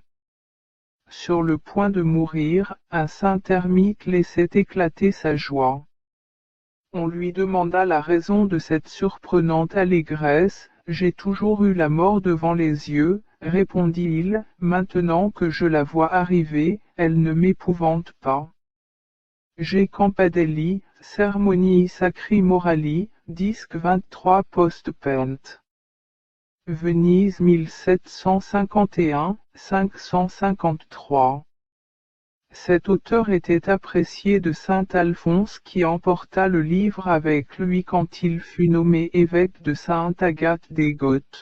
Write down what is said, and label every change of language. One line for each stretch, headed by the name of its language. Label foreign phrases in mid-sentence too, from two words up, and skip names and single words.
French: Sur le point de mourir, un saint ermite laissait éclater sa joie. On lui demanda la raison de cette surprenante allégresse. J'ai toujours eu la mort devant les yeux, répondit-il, maintenant que je la vois arriver, elle ne m'épouvante pas. G. Campadelli, Sermonii Sacri Morali, disque 23 post-pent. Venise 1751-553. Cet auteur était apprécié de saint Alphonse qui emporta le livre avec lui quand il fut nommé évêque de Sainte Agathe des Goths.